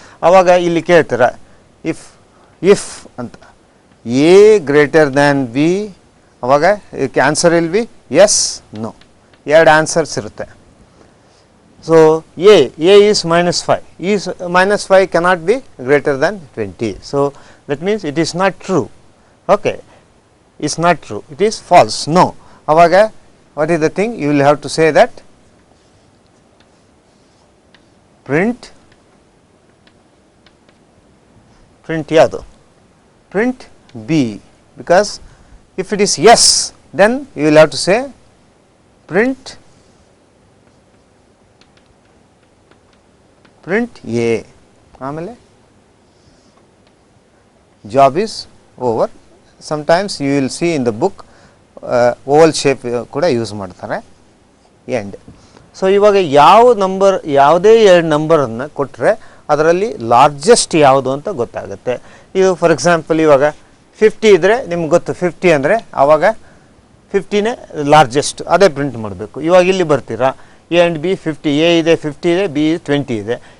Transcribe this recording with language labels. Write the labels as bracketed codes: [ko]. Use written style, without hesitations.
[kn] ಆವಾಗ ಇಲ್ಲಿ ಕೇಳ್ತಾರೆ [en] if ಅಂತ A greater than B, [kn] ಆವಾಗ [en] Answer will be yes no. [kn] ಎರಡು ಆನ್ಸರ್ಸ್ ಇರುತ್ತೆ. [en] So A is -5, is -5 cannot be greater than 20. So that means it is not true. Okay, it's not true, it is false. No. [kn] Avaga [en] what is the thing? You will have to say that print yadu, print B, because if it is yes then you will have to say print A. [kn] Amale [en] job is over. Sometimes you will see in the book [kn] Oval shape ಕೂಡ use ಮಾಡ್ತಾರೆ end. So ಇವಾಗ ಯಾವ number, ಯಾವುದೇ ಎರಡು ನಂಬರನ್ನು ಕೊಟ್ಟರೆ ಅದರಲ್ಲಿ largest ಯಾವುದು ಅಂತ ಗೊತ್ತಾಗುತ್ತೆ. ಇದು ಫಾರ್ ಎಕ್ಸಾಂಪಲ್ ಇವಾಗ 50 ಇದ್ದರೆ ನಿಮ್ಗೆ ಗೊತ್ತು 50 ಅಂದರೆ ಆವಾಗ 50ನೇ ಲಾರ್ಜೆಸ್ಟ್, ಅದೇ ಪ್ರಿಂಟ್ ಮಾಡಬೇಕು. ಇವಾಗ ಇಲ್ಲಿ ಬರ್ತೀರಾ ಎ ಆ್ಯಂಡ್ ಬಿ 50, ಎ ಇದೆ 50 ಇದೆ, ಬಿ 20 ಇದೆ.